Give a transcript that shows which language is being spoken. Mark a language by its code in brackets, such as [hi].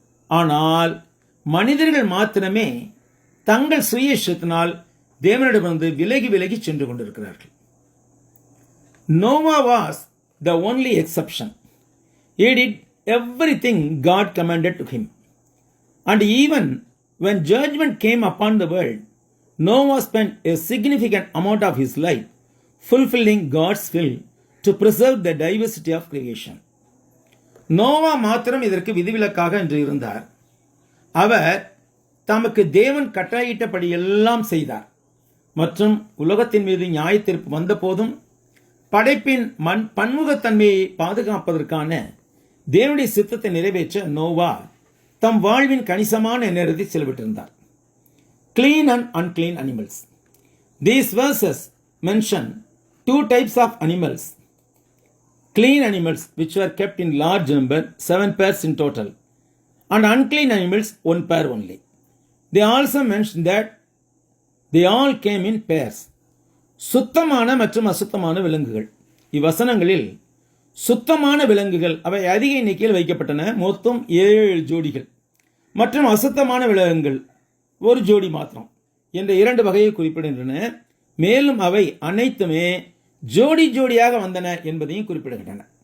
[ta] ஆனால் மனிதர்கள் மாத்திரமே தங்கள் சுய இஷ்டத்தினால் தேவனிடமிருந்து விலகி விலகி சென்று கொண்டிருக்கிறார்கள். [en] Noah was the only exception. He did everything God commanded to him. And even when judgment came upon the world, Noah spent a significant amount of his life fulfilling God's will to preserve the diversity of creation. [ta] Noah மாத்திரம் இதற்கு விதிவிலக்காக என்று இருந்தார். அவர் தமக்கு தேவன் கட்டளையிட்டபடி எல்லாம் செய்தார் மற்றும் உலகத்தின் மீது நியாயத்தீர்ப்பு வந்த போதும் படைப்பின் பன்முகத்தன்மையை பாதுகாப்பதற்கான தேவனுடைய சித்தத்தை நிறைவேற்ற நோவா தம் வாழ்வின் கணிசமான நேரத்தை செலவிட்டிருந்தார். [en] Clean and unclean animals. These verses mention two types of animals. Clean animals, which were kept in large number, 7 pairs in total, and unclean animals, 1 pair only. They also mention that they all came in pairs. [ta] சுத்தமான மற்றும் அசுத்தமான விலங்குகள். இவ்வசனங்களில் சுத்தமான விலங்குகள் அவை அதிக எண்ணிக்கையில் வைக்கப்பட்டன, மொத்தம் 7 ஜோடிகள். மற்றும் அசுத்தமான விலங்குகள் 1 ஜோடி மாத்திரம் என்ற 2 வகையை குறிப்பிடுகின்றன. மேலும் அவை அனைத்துமே ஜோடி ஜோடியாக வந்தன என்பதையும் குறிப்பிடுகின்றன.